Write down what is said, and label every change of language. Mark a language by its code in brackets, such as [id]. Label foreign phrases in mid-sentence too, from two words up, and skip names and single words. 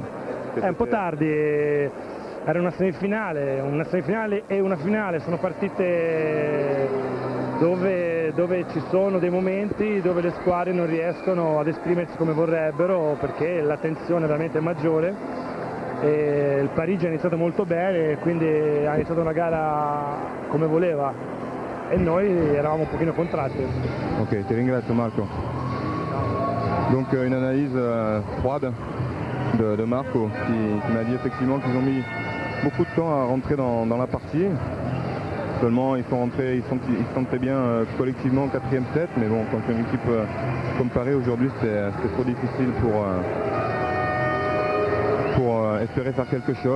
[it] Un po' tardi, era una semifinale e una finale, sono partite dove ci sono dei momenti dove le squadre non riescono ad esprimersi come vorrebbero perché la tensione è veramente maggiore. E il Parigi ha iniziato molto bene, quindi ha iniziato una gara come voleva e noi eravamo un pochino contratti. Ok, ti ringrazio Marco. [fr] Donc une analyse froide de Marco qui m'a dit effectivement qu'ils ont mis beaucoup de temps à rentrer dans la partie. Seulement ils sont rentrés, ils se sentaient bien collectivement au quatrième set, mais bon, quand une équipe comme Paris aujourd'hui, c'était trop difficile pour espérer faire quelque chose.